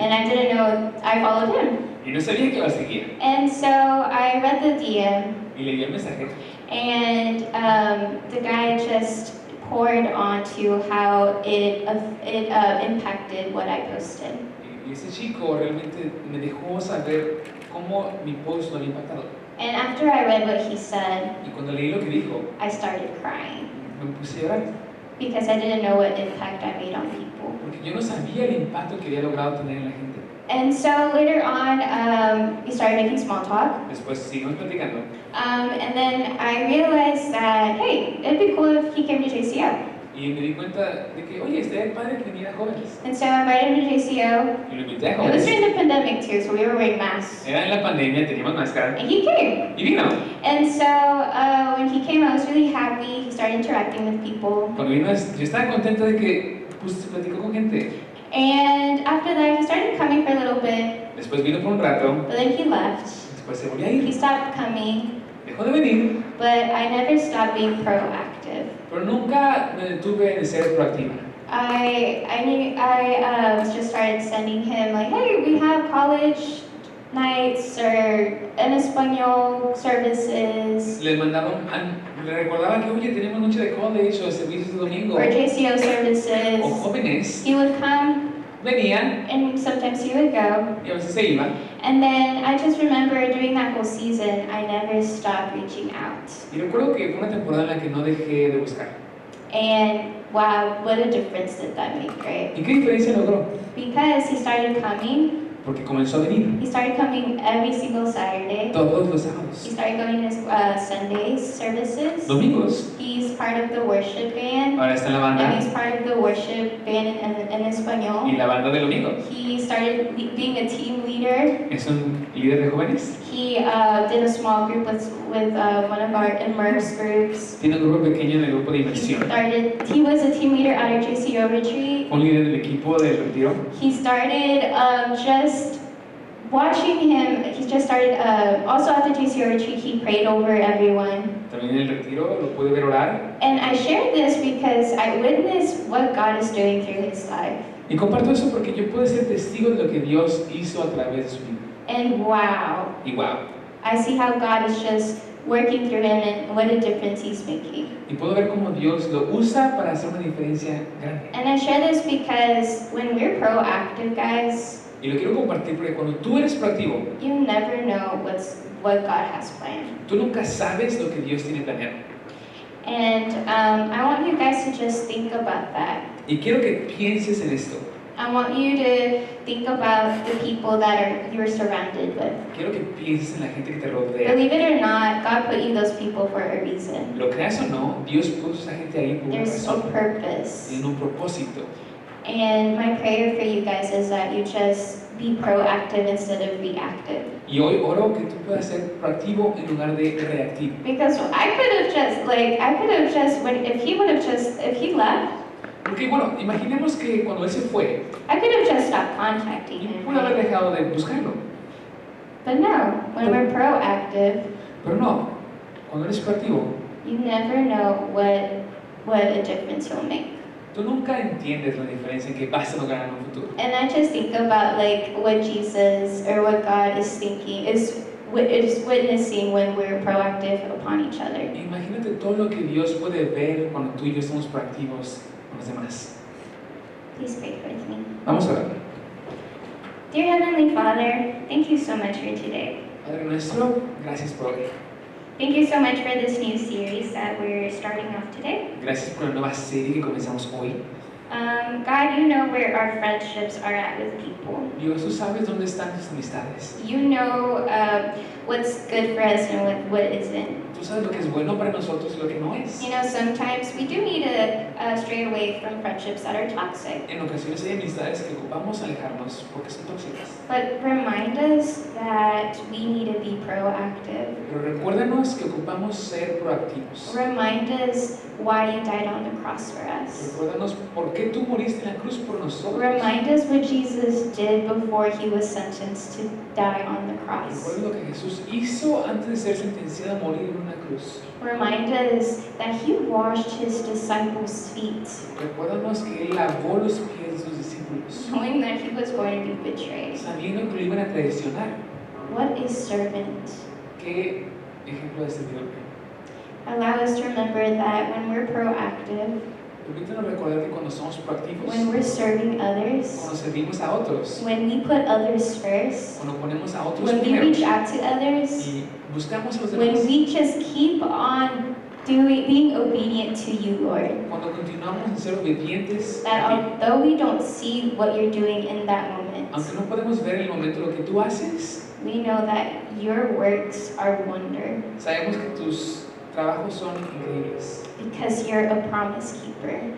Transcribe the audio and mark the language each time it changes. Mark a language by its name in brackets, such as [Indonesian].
[English] and I didn't know I followed him. [Spanish] Y no sabía que la seguía. [English] And so I read the DM, [Spanish] Y leí el mensaje. [English] and the guy just poured onto how it impacted what I posted. [Spanish] Y ese chico realmente me dejó saber cómo mi post lo había impactado. [English] And after I read what he said, [Spanish] Y cuando leí lo que dijo, [English] I started crying [Spanish] me puse a llorar. [English] because I didn't know what impact I made on people. [Spanish] Porque yo no sabía el impacto que había logrado tener en la gente. [English] And so later on, we started making small talk. [Spanish] Después seguimos platicando. [English] And then I realized that, hey, it'd be cool if he came to JCO. [Spanish] Y me di cuenta de que, oye, estaría padre que viniera jóvenes. [English] And so I invited him to JCO. [Spanish] Y lo invité a [English] It was [Spanish] jóvenes. [English] during the pandemic too, so we were wearing masks. [Spanish] Era en la pandemia, teníamos máscara. [English] And he came. [Spanish] Y vino. [English] And so when he came, I was really happy. He started interacting with people. [Spanish] Cuando vino, yo estaba contenta de que pues, se platicó con gente. [English] And after that, he started coming for a little bit, [Spanish] Después vino por un rato. [English] but then he left. [Spanish] Después se volvió a [English] He [Spanish] ir. [English] stopped coming, [Spanish] Dejó de venir. [English] but I never stopped being proactive. [Spanish] Pero nunca me detuve en ser proactiva. [English] I just started sending him like, hey, we have college nights or [Spanish] en español [English] services. [Spanish] Les mandaron le recordaba que, oye, tenemos noche de college o servicios de domingo [English] or JCO services. [Spanish] o jóvenes, [English] He would come [Spanish] venían [English] and sometimes he would go. [Spanish] y a veces se iban. [English] And then I just remember during that whole season, I never stopped reaching out. [Spanish] Y recuerdo que fue una temporada en la que no dejé de buscar. [English] And wow, what a difference did that make, right? [Spanish] ¿Y qué diferencia logró? [English] Because he started coming. [Spanish] Porque comenzó a venir [English] He started coming every single Saturday. [Spanish] todos los [English] He [Spanish] sábados, [English] started going to Sundays services. [Spanish] domingos. [English] He's part of the worship band. [Spanish] Ahora está en la [English] And [Spanish] banda [English] he's part of the worship band in [Spanish] y Espanol. la banda de domingo. [English] He started being a team leader. [Spanish] Es un líder de jóvenes. [English] He did a small group with one of our immerse groups. [Spanish] Tiene un grupo pequeño en el grupo de inmersión. [English] He was a team leader at our JCO retreat. [Spanish] Un líder del equipo del retiro. [English] He started just watching him. He just started also at the JCO retreat. He prayed over everyone. [Spanish] También en el retiro lo pude ver orar. [English] And I shared this because I witnessed what God is doing through his life. [Spanish] Y comparto eso porque yo puedo ser testigo de lo que Dios hizo a través de su vida. [English] And wow, [Spanish] Y wow. [English] I see how God is just working through him and what a difference he's making. [Spanish] Y puedo ver cómo Dios lo usa para hacer una diferencia grande. [English] And I share this because when we're proactive, guys, [Spanish] Y lo quiero compartir porque cuando tú eres proactivo, [English] you never know what God has planned. [Spanish] tú nunca sabes lo que Dios tiene planeado. [English] And I want you guys to just think about that. [Spanish] Y quiero que pienses en esto. [English] I want you to think about the people that you're surrounded with. [Spanish] Quiero que pienses en la gente que te rodea. [English] Believe it or not, God put you those people for a reason. [Spanish] Lo creas o no, Dios puso a esa gente ahí por una [English] There's a [Spanish] razón. [English] purpose. [Spanish] Tiene un propósito. [English] And my prayer for you guys is that you just be proactive instead of reactive. [Spanish] Y hoy oro que tú puedas ser proactivo en lugar de reactivo. [English] Because I could have just, if he left, [Spanish] Porque bueno, imaginemos que cuando él se fue, [English] I could have just stopped contacting [Spanish] y [English] him. [Spanish] pudo haber [English] Right? [Spanish] dejado de buscarlo. [English] But no, when we're proactive, [Spanish] Pero no, cuando eres proactivo, [English] you never know what a difference he'll make. [Spanish] tú nunca entiendes la diferencia que vas a lograr en un futuro. [English] And I just think about like what Jesus or what God is thinking is witnessing when we're proactive upon each other. [Spanish] Imagínate todo lo que Dios puede ver cuando tú y yo somos proactivos con los demás. [English] Please pray with me. [Spanish] Vamos a orar. [English] Dear Heavenly Father, thank you so much for today. [Spanish] Padre nuestro, gracias por hoy. [English] Thank you so much for this new series that we're starting off today. [Spanish] Gracias por la nueva serie que comenzamos hoy. [English] God, you know where our friendships are at with people. [Spanish] Dios, tú sabes dónde están tus amistades. [English] You know what's good for us and what isn't. [Spanish] Tú sabes lo que es bueno para nosotros y lo que no es. [English] You know, sometimes we do need to stray away from friendships that are toxic. [Spanish] En ocasiones hay amistades que ocupamos alejarnos porque son tóxicas. [English] But remind us that we need to be proactive. [Spanish] Pero recuérdanos que ocupamos ser proactivos. [English] Remind us why you died on the cross for us. [Spanish] Recuérdanos por qué tú moriste en la cruz por nosotros. [English] Remind us what Jesus did before he was sentenced to die on the cross. [Spanish] Recuerda lo que Jesús hizo antes de ser sentenciado a morir en una cruz. [English] Remind us that he washed his disciples' feet, [Spanish] Recuérdanos que Él lavó los pies de sus discípulos, [English] knowing that he was going to be betrayed. [Spanish] sabiendo que lo iban a traicionar. [English] What is servant? [Spanish] ¿Qué ejemplo de servidor? [English] Allow us to remember that when we're proactive, [Spanish] Permítanos recordar que cuando somos proactivos, [English] when we're serving others, [Spanish] cuando servimos a otros, [English] when we put others first, [Spanish] cuando ponemos a otros [English] when we [Spanish] primero [English] reach out to others, [Spanish] y buscamos a los [English] when [Spanish] demás, [English] we just keep on being obedient to you, Lord. [Spanish] cuando continuamos en ser obedientes, [English] That [Spanish] a ti, [English] although we don't see what you're doing in that moment, [Spanish] aunque no podemos ver en el momento lo que tú haces, [English] we know that your works are wonder [Spanish] sabemos que tus trabajos son increíbles, [English] because you're a promise keeper,